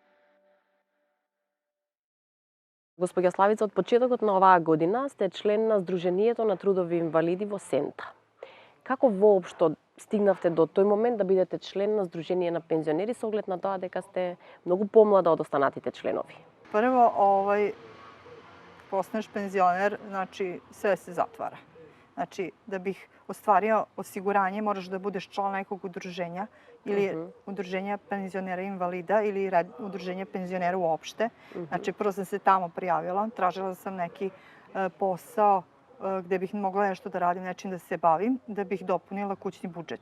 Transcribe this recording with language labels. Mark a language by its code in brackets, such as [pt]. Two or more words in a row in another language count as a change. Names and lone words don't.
[mk] Господја Славица, од почетокот на оваа година сте член на Сдруженијето на трудови инвалиди во Сента. Како воопшто стигнавте до тој момент да бидете член на Сдружение на пензионери со оглед на тоа дека сте многу помлада од останатите членови? [sr] Прво, постанеш пензионер, значи sve se zatvara. Znači, da bih ostvario osiguranje, moraš da budeš član nekog udruženja ili udruženja penzionera invalida ili udruženja penzionera uopšte. Znači, prvo sam se tamo prijavila, tražila sam neki posao gde bih mogla nešto da radim, nečim da se bavim, da bih dopunila kućni budžet.